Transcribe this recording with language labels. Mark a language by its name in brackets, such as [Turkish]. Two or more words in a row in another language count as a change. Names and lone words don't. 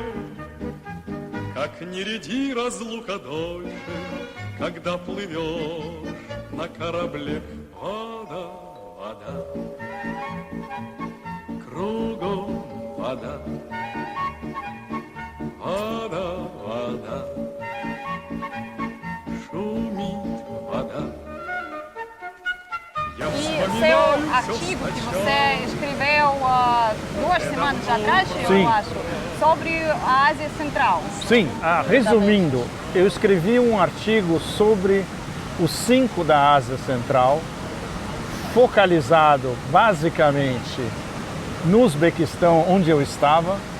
[Russian] Как ни ряди разлука дольше, когда плывешь на корабле. Вода, вода, кругом вода. Вода, вода, шумит вода. [Portuguese] E seu artigo que você escreveu 2 semanas atrás, Sim. eu acho, sobre a Ásia Central. Sim, resumindo, eu escrevi um artigo sobre os 5 da Ásia Central, focalizado basicamente no Uzbequistão, onde eu estava.